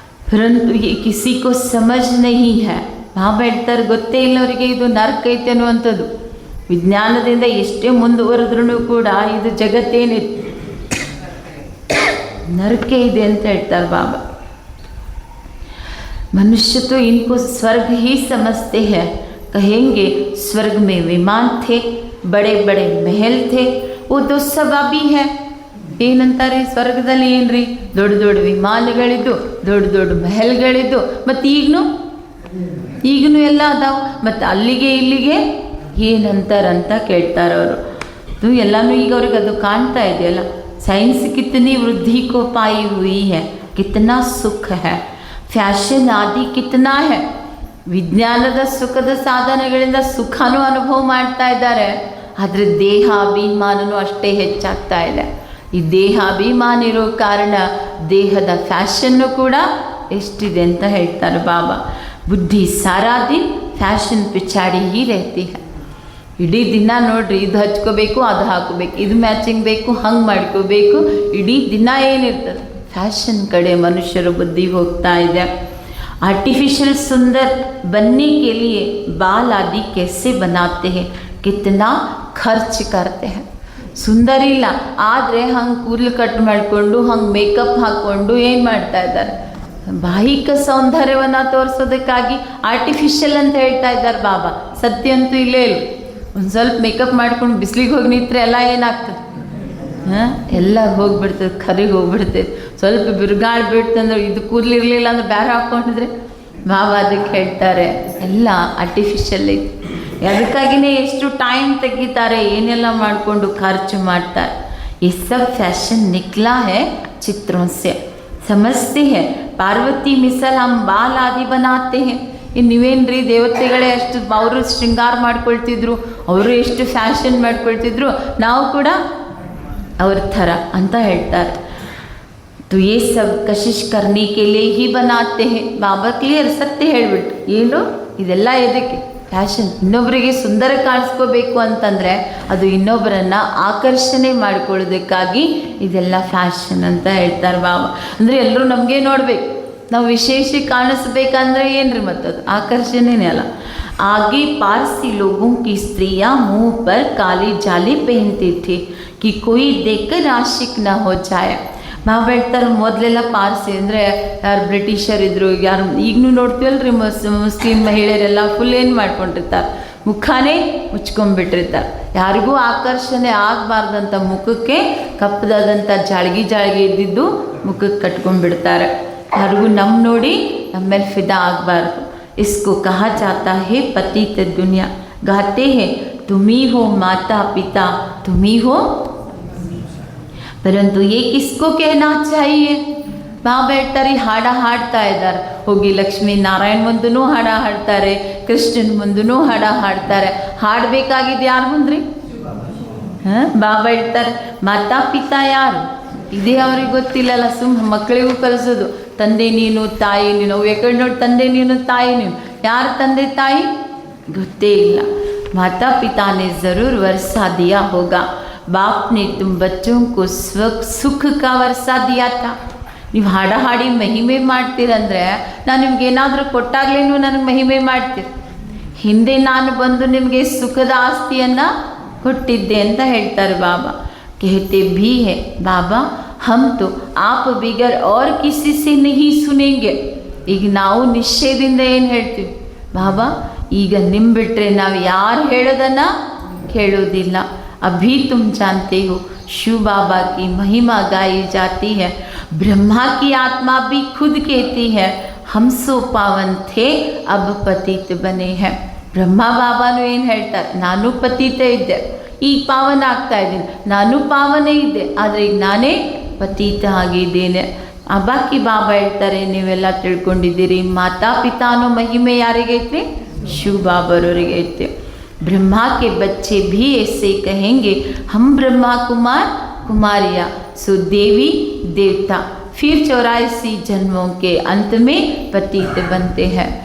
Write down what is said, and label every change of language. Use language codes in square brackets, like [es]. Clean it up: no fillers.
[hi] ಪರಂತು ಕಿಸಿ ಕೋ ಸಮಜ್ ನಹೀ high. [kn] ಬಾಬಾ ಹೇಳ್ತಾರೆ ಗೊತ್ತೇ ಇಲ್ಲ ಅವರಿಗೆ ಇದು ನರಕ ಐತೆ ಅನ್ನುವಂಥದ್ದು. ವಿಜ್ಞಾನದಿಂದ ಎಷ್ಟೇ ಮುಂದುವರೆದ್ರೂ ಕೂಡ ಇದು ಜಗತ್ತೇನಿದೆ नरक ಇದೆ ಅಂತ ಹೇಳ್ತಾರೆ बाबा। [hi] मनुष्य तो इनको स्वर्ग ही समझते हैं, कहेंगे स्वर्ग में विमान थे, बड़े बड़े महल थे, वो तो सब अभी है। [kn] ಏನಂತಾರೆ ಸ್ವರ್ಗದಲ್ಲಿ ಏನ್ರಿ ದೊಡ್ಡ ದೊಡ್ಡ ವಿಮಾನಗಳಿದ್ದು ದೊಡ್ಡ ದೊಡ್ಡ ಮಹಲ್ಗಳಿದ್ದು ಮತ್ತು ಈಗನೂ ಎಲ್ಲ ಅದಾವ ಮತ್ತು ಅಲ್ಲಿಗೆ ಇಲ್ಲಿಗೆ ಏನಂತಾರಂತ ಕೇಳ್ತಾರೆ ಅವರು। ಅದು ಎಲ್ಲನೂ ಈಗ ಅವ್ರಿಗೆ ಅದು ಕಾಣ್ತಾ ಇದೆಯಲ್ಲ। [hi] साइंस कितनी वृद्धि को पाई हुई है, कितना सुख है, ಫ್ಯಾಷನ್ ಆದಿ ಕಿತ್ನಾ है। [kn] ವಿಜ್ಞಾನದ ಸುಖದ ಸಾಧನಗಳಿಂದ ಸುಖನೂ ಅನುಭವ ಮಾಡ್ತಾ ಇದ್ದಾರೆ, ಆದರೆ ದೇಹಾಭಿಮಾನನೂ ಅಷ್ಟೇ ಹೆಚ್ಚಾಗ್ತಾ ಇದೆ। ಈ ದೇಹಾಭಿಮಾನ ಇರೋ ಕಾರಣ ದೇಹದ ಫ್ಯಾಷನ್ನು ಕೂಡ ಎಷ್ಟಿದೆ ಅಂತ ಹೇಳ್ತಾರೆ ಬಾಬಾ। [hi] ಬುದ್ಧಿ ಸಾರಾ ದಿನ ಫ್ಯಾಷನ್ ಪಿಚಾಡಿ ಹೀ रहती है। [kn] ಇಡೀ ದಿನ ನೋಡ್ರಿ ಇದು ಹಚ್ಕೋಬೇಕು ಅದು ಹಾಕೋಬೇಕು, ಇದು ಮ್ಯಾಚಿಂಗ್ ಬೇಕು ಹಂಗೆ ಮಾಡ್ಕೋಬೇಕು, ಇಡೀ ದಿನ ಏನಿರ್ತದೆ ಫ್ಯಾಷನ್ ಕಡೆ ಮನುಷ್ಯರ ಬುದ್ಧಿ ಹೋಗ್ತಾ ಇದೆ। [hi] आर्टिफिशियल सुंदर बनने के लिए बाल आदि कैसे बनाते हैं, कितना खर्च करते हैं। [kn] ಸುಂದರ ಇಲ್ಲ ಆದರೆ ಹಂಗೆ ಕೂದಲು ಕಟ್ ಮಾಡಿಕೊಂಡು ಹಂಗೆ ಮೇಕಪ್ ಹಾಕ್ಕೊಂಡು ಏನು ಮಾಡ್ತಾ ಇದ್ದಾರೆ, ಬಾಹಿಕ ಸೌಂದರ್ಯವನ್ನು ತೋರಿಸೋದಕ್ಕಾಗಿ ಆರ್ಟಿಫಿಷಿಯಲ್ ಅಂತ ಹೇಳ್ತಾ ಇದ್ದಾರೆ ಬಾಬಾ। ಸತ್ಯ ಅಂತೂ ಇಲ್ಲೇ ಇಲ್ಲ। ಒಂದು ಸ್ವಲ್ಪ ಮೇಕಪ್ ಮಾಡ್ಕೊಂಡು ಬಿಸಿಲಿಗೆ ಹೋಗಿ ನಿಂತರೆ ಎಲ್ಲ ಏನಾಗ್ತದೆ, ಎಲ್ಲ ಹೋಗಿಬಿಡ್ತದೆ, ಕರಿಗೆ ಹೋಗ್ಬಿಡ್ತದೆ। ಸ್ವಲ್ಪ ಬಿರುಗಾಳಿ ಬಿಡ್ತಂದ್ರೆ ಇದು ಕೂದಲಿರಲಿಲ್ಲ ಅಂದ್ರೆ ಬೇರೆ ಹಾಕ್ಕೊಂಡಿದ್ರೆ ಬಾಬಾ ಅದಕ್ಕೆ ಹೇಳ್ತಾರೆ ಎಲ್ಲ ಆರ್ಟಿಫಿಷಿಯಲ್ ಐತಿ। ಅದಕ್ಕಾಗಿಯೇ ಎಷ್ಟು ಟೈಮ್ ತೆಗಿತಾರೆ, ಏನೆಲ್ಲ ಮಾಡಿಕೊಂಡು ಖರ್ಚು ಮಾಡ್ತಾರೆ। [hi] ये सब फैशन निकला है चित्रों से, समझते हैं पार्वती मिसल हम बाल आदि बनाते हैं। [kn] ನೀವೇನ್ರಿ ದೇವತೆಗಳೇ ಎಷ್ಟು ಅವರು ಶೃಂಗಾರ ಮಾಡ್ಕೊಳ್ತಿದ್ರು, ಅವರು ಎಷ್ಟು ಫ್ಯಾಷನ್ ಮಾಡ್ಕೊಳ್ತಿದ್ರು, ನಾವು ಕೂಡ ಅವ್ರ ಥರ ಅಂತ ಹೇಳ್ತಾರೆ। [hi] तो ये सब कशिश करने के लिए ही बनाते हैं। [kn] ಬಾಬಾ ಕ್ಲಿಯರ್ ಸತ್ಯ ಹೇಳ್ಬಿಟ್ಟು ಏನು ಇದೆಲ್ಲ ಎದಕ್ಕೆ ಫ್ಯಾಷನ್, ಇನ್ನೊಬ್ಬರಿಗೆ ಸುಂದರ ಕಾಣಿಸ್ಕೋಬೇಕು ಅಂತಂದರೆ ಅದು ಇನ್ನೊಬ್ಬರನ್ನು ಆಕರ್ಷಣೆ ಮಾಡ್ಕೊಳ್ಳೋದಕ್ಕಾಗಿ ಇದೆಲ್ಲ ಫ್ಯಾಷನ್ ಅಂತ ಹೇಳ್ತಾರೆ ಬಾಬಾ। ಅಂದರೆ ಎಲ್ಲರೂ ನಮಗೆ ನೋಡಬೇಕು, ನಾವು ವಿಶೇಷ ಕಾಣಿಸ್ಬೇಕಂದ್ರೆ ಏನ್ರಿ ಮತ್ತದು ಆಕರ್ಷಣೆನೇ ಅಲ್ಲ। आगे पारसी लोगों की स्त्रियां मुंह पर काली जाली पहनती थी कि कोई देखकर आशिक न हो जाए। ನಾವು ಹೇಳ್ತಾರೆ ಮೊದಲೆಲ್ಲ ಪಾರ್ಸಿ ಅಂದರೆ ಯಾರು ಬ್ರಿಟಿಷರ್ ಇದ್ದರು, ಯಾರು ಈಗಲೂ ನೋಡ್ತೀವಲ್ರಿ ಮುಸ್ಲಿಂ ಮಹಿಳೆಯರೆಲ್ಲ ಫುಲ್ ಏನು ಮಾಡ್ಕೊಂಡಿರ್ತಾರೆ, ಮುಖಾನೇ ಮುಚ್ಕೊಂಡ್ಬಿಟ್ಟಿರ್ತಾರೆ। ಯಾರಿಗೂ ಆಕರ್ಷಣೆ ಆಗಬಾರ್ದಂಥ ಮುಖಕ್ಕೆ ಕಪ್ಪದಾದಂಥ ಜಾಳ್ಗಿ ಇದ್ದಿದ್ದು ಮುಖಕ್ಕೆ ಕಟ್ಕೊಂಡ್ಬಿಡ್ತಾರೆ। ಯಾರಿಗೂ ನಮ್ಮ ನೋಡಿ ನಮ್ಮ ಮೇಲೆ ಫಿದಾ ಆಗಬಾರ್ದು. [hi] इसको कहा जाता है पतित दुनिया. गाते हैं तुम ही हो माता पिता, तुम ही हो, परंतु ये किसको कहना चाहिए? [kn] ಬಾಬಾ ಹೇಳ್ತಾರೆ, ಹಾಡ ಹಾಡ್ತಾ ಇದ್ದಾರೆ. ಹೋಗಿ ಲಕ್ಷ್ಮೀ ನಾರಾಯಣ ಮುಂದೂ ಹಾಡ ಹಾಡ್ತಾರೆ, ಕೃಷ್ಣನ ಮುಂದೂ ಹಾಡ ಹಾಡ್ತಾರೆ. ಹಾಡಬೇಕಾಗಿದ್ದು ಯಾರು ಮುಂದ್ರಿ? ಬಾಬಾ ಹೇಳ್ತಾರೆ, ಮಾತಾ ಪಿತಾ ಯಾರು ಇದೇ ಅವ್ರಿಗೆ ಗೊತ್ತಿಲ್ಲಲ್ಲ. ಮಕ್ಕಳಿಗೂ ಕಲಿಸೋದು, ತಂದೆ ನೀನು ತಾಯಿ ನೀನು. ಅವು ಯಾಕಡೆ ನೋಡಿ ತಂದೆ ನೀನು ತಾಯಿ ನೀನು. ಯಾರು ತಂದೆ ತಾಯಿ ಗೊತ್ತೇ ಇಲ್ಲ. [hi] माता पिता ने ज़रूर वर्षा दिया होगा. बाप ने तुम बच्चों को सुख का वर्षा दिया था. [kn] ನೀವು ಹಾಡ ಹಾಡಿ ಮಹಿಮೆ ಮಾಡ್ತೀರಂದರೆ ನಾನು ನಿಮ್ಗೇನಾದರೂ ಕೊಟ್ಟಾಗಲೇನು ನನಗೆ ಮಹಿಮೆ ಮಾಡ್ತೀರಿ. ಹಿಂದೆ ನಾನು ಬಂದು ನಿಮಗೆ ಸುಖದ ಆಸ್ತಿಯನ್ನು ಕೊಟ್ಟಿದ್ದೆ ಅಂತ ಹೇಳ್ತಾರೆ ಬಾಬಾ. [hi] कहते भी है बाबा हम तो आप बिगर और किसी से नहीं सुनेंगे. [kn] ಈಗ ನಾವು ನಿಶ್ಚಯದಿಂದ ಏನು ಹೇಳ್ತೀವಿ? ಬಾಬಾ ಈಗ ನಿಮ್ಮ ಬಿಟ್ಟರೆ ನಾವು ಯಾರು ಹೇಳೋದನ್ನು ಕೇಳೋದಿಲ್ಲ. [hi] अभी तुम जानते हो शिव बाबा की महिमा गाई जाती है. ब्रह्मा की आत्मा भी खुद कहती है हम सो पावन थे अब पतित बने हैं. [kn] ಬ್ರಹ್ಮ ಬಾಬಾನು ಏನು ಹೇಳ್ತಾರೆ? ನಾನು ಪತಿತ ಇದ್ದೆ, ಈಗ ಪಾವನ ಆಗ್ತಾ ಇದ್ದೀನಿ. ನಾನು ಪಾವನೇ ಇದ್ದೆ, ಆದರೆ ಈಗ ನಾನೇ ಪತಿತ ಆಗಿದ್ದೇನೆ. ಬಾಕಿ ಬಾಬಾ ಹೇಳ್ತಾರೆ, ನೀವೆಲ್ಲ ತಿಳ್ಕೊಂಡಿದ್ದೀರಿ, ಮಾತಾ ಪಿತಾ ಅನ್ನೋ ಮಹಿಮೆ ಯಾರಿಗೈತೆ? ಶಿವ ಬಾಬರವರಿಗೆ ಐತೆ. [hi] ब्रह्मा के बच्चे भी ऐसे कहेंगे हम ब्रह्मा कुमार कुमारिया सो देवी देवता. फिर 84 जन्मों के अंत में पतित बनते हैं.